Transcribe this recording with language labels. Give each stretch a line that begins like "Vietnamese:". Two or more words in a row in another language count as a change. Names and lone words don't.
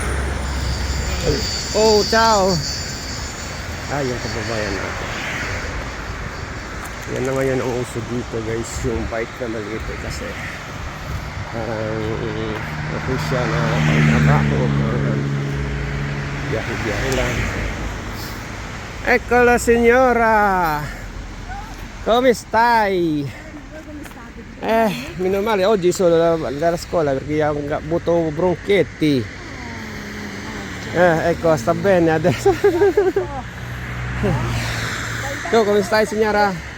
Filipino: Oh, ciao. Yung kababayan natin. Yan na ngayon ang uso dito guys, yung bike na maliit kasi parang official na pang-trabaho, biyahe-biyahe lang.
Italian: Ecco la signora. Come stai? Meno male, oggi sono dalla scuola perché ho avuto bronchetti. Ecco, sta bene adesso. Tu come stai signora?